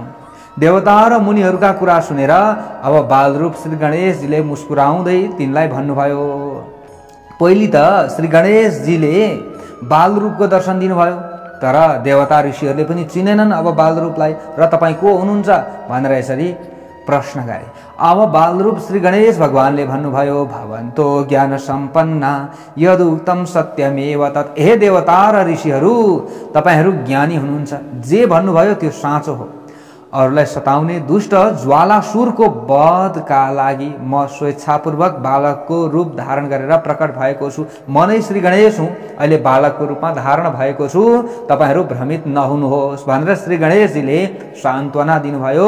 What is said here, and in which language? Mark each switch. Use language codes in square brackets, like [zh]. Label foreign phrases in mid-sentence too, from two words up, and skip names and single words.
[ne] देवता र मुनिहरूका कुरा सुनेर अब बालरूप श्री गणेशजीले मुस्कुराउँदै तिनलाई भन्नुभयो। पहिले त श्री गणेशजीले बालरूपको दर्शन दिनुभयो, तर देवता ऋषिहरूले पनि चिनेनन् अब बालरूपलाई र तपाईँ को हुनुहुन्छ भनेर यसरी प्रश्न गरे। अब बालरूप श्री गणेश भगवानले भन्नुभयो [sa] भवन्तो ज्ञान सम्पन्ना यदुक्तम सत्यमेव तत्। [ne] हे देवता र ऋषिहरू, तपाईहरू ज्ञानी हुनुहुन्छ, जे भन्नुभयो त्यो साँचो हो। अरूलाई सताउने दुष्ट ज्वालासुरको वधका लागि म स्वेच्छापूर्वक बालकको रूप धारण गरेर प्रकट भएको छु। म नै श्री गणेश हुँ, अहिले बालकको रूपमा धारण भएको छु, तपाईहरू भ्रमित नहुनुहोस् भनेर श्री गणेशजीले सान्त्वना दिनुभयो।